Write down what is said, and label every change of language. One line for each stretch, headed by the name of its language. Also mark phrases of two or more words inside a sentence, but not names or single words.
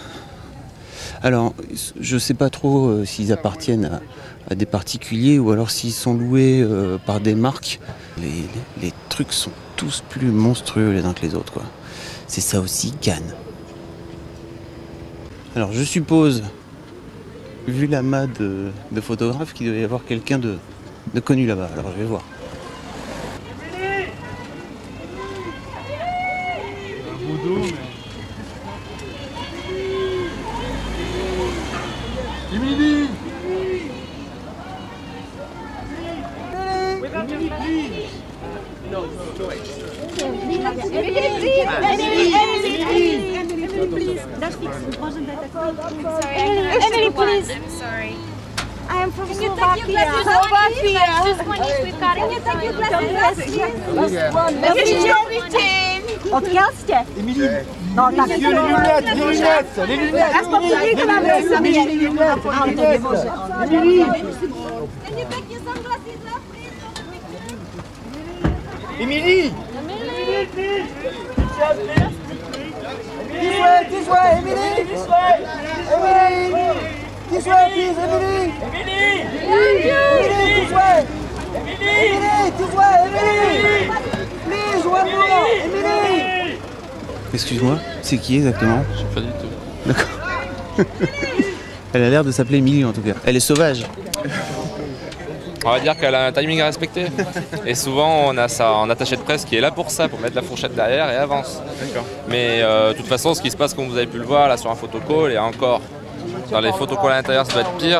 French: Alors, je sais pas trop s'ils appartiennent à des particuliers ou alors s'ils sont loués par des marques. Les trucs sont tous plus monstrueux les uns que les autres, quoi. C'est ça aussi Cannes. Alors je suppose, vu l'amas de photographes, qu'il doit y avoir quelqu'un de connu là-bas. Alors je vais voir.
English: Emily! Emily, please. I'm sorry. I am from Can you take your Slovakia. glasses off? Just one each. We've got it. Take your glasses.
Slovak: Odkiaľ ste? Emily! No, tak.
French: Les lunettes! Les lunettes! Les lunettes!
Slovak: Aspoň príde na mňa, sa mi
French: Les lunettes!
Slovak: ale to nemôže.
English: Emily! Can you take your sunglasses off, please? Emily! This way, Emily! This way! Emily! This way, please, Emily! Emily! Emily, this way! Emily, this way, Emily! Please, one more! Emily!
French: Excuse-moi, c'est qui exactement? Je sais pas du tout. D'accord. Elle a l'air de s'appeler Emily en tout cas. Elle est sauvage. On va dire qu'elle a un timing à respecter. Et souvent, on a ça en attaché de presse qui est là pour ça, pour mettre la fourchette derrière et avance. D'accord. Mais de toute façon, ce qui se passe, comme vous avez pu le voir là sur un photocall, et encore, dans les photocalls à l'intérieur, ça doit être pire.